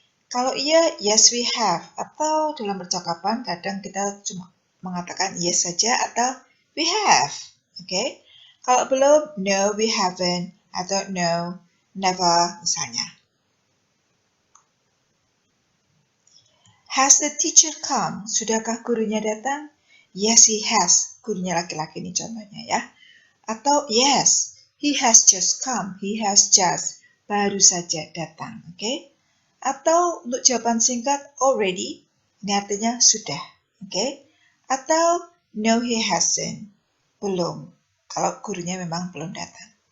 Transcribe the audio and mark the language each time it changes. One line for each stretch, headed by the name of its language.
Indonesian: Kalau iya,
English: yes we have,
Indonesian: atau dalam percakapan kadang kita cuma mengatakan yes saja atau we have. Oke?
English: Kalau belum, no we haven't, atau no, never misalnya. Has the teacher come?
Indonesian: Sudahkah gurunya datang?
English: Yes, he has.
Indonesian: Gurunya laki-laki ini contohnya ya.
English: Atau yes, he has just come. He has just.
Indonesian: Baru saja datang. Oke? Atau untuk jawaban singkat, already. Ini artinya sudah. Oke? Atau
English: no, he hasn't.
Indonesian: Belum. Kalau gurunya memang belum datang.